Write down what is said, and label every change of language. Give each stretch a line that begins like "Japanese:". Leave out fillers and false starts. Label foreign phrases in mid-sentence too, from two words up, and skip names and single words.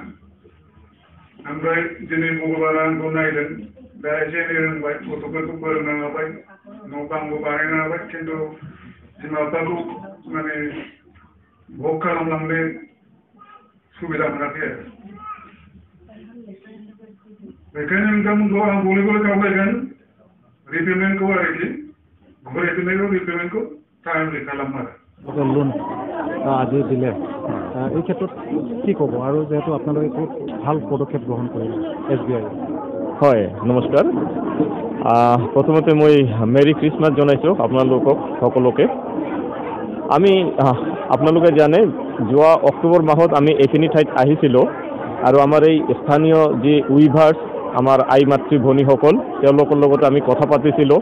Bodo: ओमफ्राय दिनै भगबाना आंखौ नायदों, दा एसे एनै रोंबाय, गथ'फोरखौ फोरोंनो हाबाय, न' बांबो बानायनो हाबाय, खिन्थु बिमा बिफाखौ माने भग खालामलांनो सुबिदा मोनाखै आरो। बेखायनो नोंथांमोनखौ आं बयबो खावलायगोन रिपेमेन्टखौ आरोखि, घुरायफिननायखौ रिपेमेन्टखौ टाइमलि खालाम आरो।
Assamese: লোন আজি দিলে এই ক্ষেত্ৰত কি ক'ব, আৰু যেহেতু আপোনালোকে খুব ভাল পদক্ষেপ গ্ৰহণ কৰিলে SBI। হয়, নমস্কাৰ। প্ৰথমতে মই
English: Merry Christmas
Assamese: জনাইছোঁ আপোনালোকক সকলোকে। আমি আপোনালোকে জানে যোৱা অক্টোবৰ মাহত আমি এইখিনি ঠাইত আহিছিলোঁ আৰু আমাৰ এই স্থানীয় যি উইভাৰ্ছ, আমাৰ আই মাতৃ ভনীসকল, তেওঁলোকৰ লগত আমি কথা পাতিছিলোঁ।